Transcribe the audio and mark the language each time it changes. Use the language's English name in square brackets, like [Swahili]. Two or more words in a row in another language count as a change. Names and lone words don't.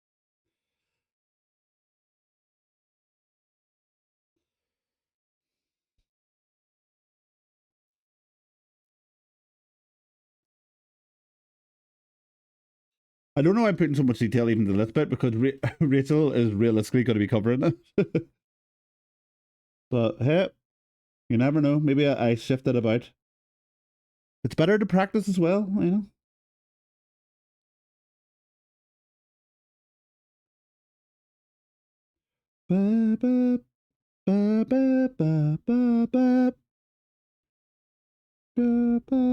[English] I don't know why I'm putting so much detail even to this bit because Rachel is realistically going to be covering it. But hey, you never know. Maybe I shifted about. It's better to practice as well, you know? Ba, ba, ba, ba, ba, ba, ba, ba, ba.